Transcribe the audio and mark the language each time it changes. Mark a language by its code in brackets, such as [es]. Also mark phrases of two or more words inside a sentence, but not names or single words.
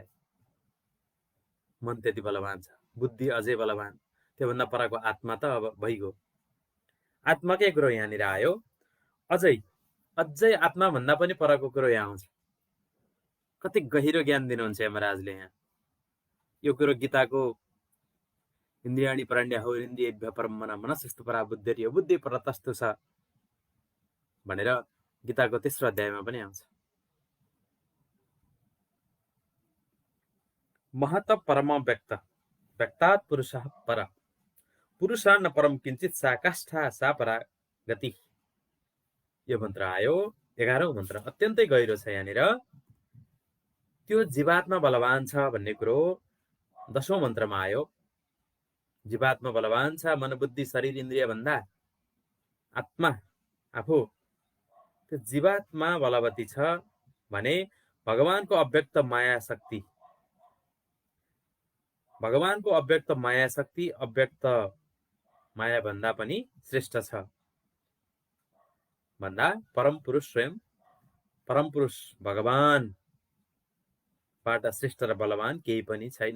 [ne] मन त्यति बलवान छ, बुद्धि अझै बलवान, त्योभन्दा परको आत्मा त अब भइगयो। आत्माकै कुरो यहाँनिर आयो। अझै आत्मा भन्दा पनि परको कुरो यहाँ आउँछ। कति गहिरो ज्ञान दिनुहुन्छ यमराजले यहाँ। यो कुरो गीताको [sa] इन्द्रियाणि परण्यहौ इन्द्रियेभ्यः परं मनः मनसस्तु परा बुद्धिर्यो बुद्धि परतस्तु [ne] छ भनेर गीताको 3रो अध्यायमा पनि आउँछ। [sa] महत परम व्यक्त व्यक्तात् पुरुषः पर पुरुषान् परम किञ्चित सा काष्ठा सा परा गति। [ne] यो मन्त्र आयो 11औं मन्त्र, अत्यन्तै गहिरो छ। यहाँनिर त्यो जीवात्मा बलवान छ भन्ने कुरो 10औं मन्त्रमा आयो। जीवात्मा बलवान छ, मन बुद्धि शरीर इन्द्रिय भन्दा आत्मा आफू, त्यो जीवात्मा बलवती छ भने भगवानको अव्यक्त माया शक्ति, भगवानको अव्यक्त माया शक्ति अव्यक्त माया भन्दा पनि श्रेष्ठ छ भन्दा परम पुरुष स्वयं, परम पुरुष भगवान बाट श्रेष्ठ र बलवान केही पनि छैन।